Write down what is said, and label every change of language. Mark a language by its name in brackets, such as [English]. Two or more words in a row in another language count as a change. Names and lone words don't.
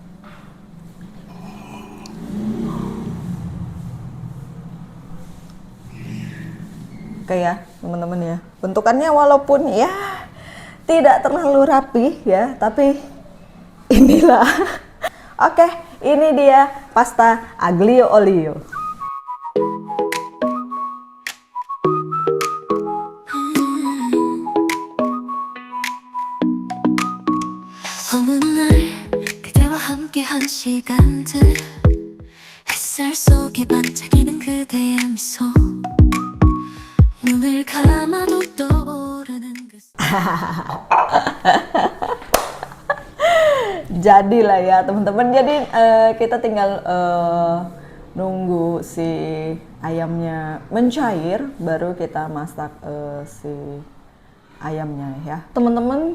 [Indonesian] Oke ya teman-teman ya, bentukannya walaupun ya tidak terlalu rapi ya, tapi inilah. Oke, ini dia pasta aglio olio. [Korean] 어느 날 그대와 함께한 시간들, 햇살 속에 반짝이는 그대의 미소, 눈을 감아도 떠오르는 그 [Indonesian] Jadilah ya teman-teman. Jadi kita tinggal nunggu si ayamnya mencair, baru kita masak si ayamnya ya teman-teman.